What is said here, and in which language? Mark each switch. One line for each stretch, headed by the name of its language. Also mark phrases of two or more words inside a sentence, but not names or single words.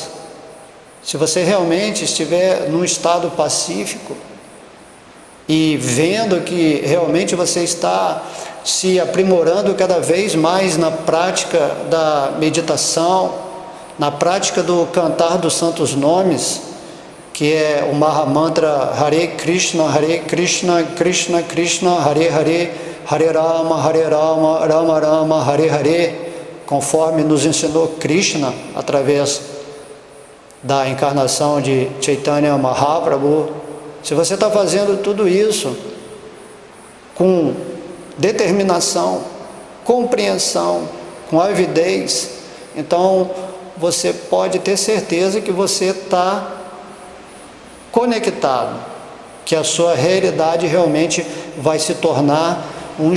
Portuguese: Se você realmente estiver num estado pacífico e vendo que realmente você está se aprimorando cada vez mais na prática da meditação, na prática do cantar dos santos nomes, que é o Mahamantra Hare Krishna, Krishna Krishna, Hare Hare, Hare Rama, Rama Rama, Hare Hare, conforme nos ensinou Krishna através da encarnação de Chaitanya Mahaprabhu. Se você está fazendo tudo isso com determinação, compreensão, com avidez, então você pode ter certeza que você está conectado, que a sua realidade realmente vai se tornar um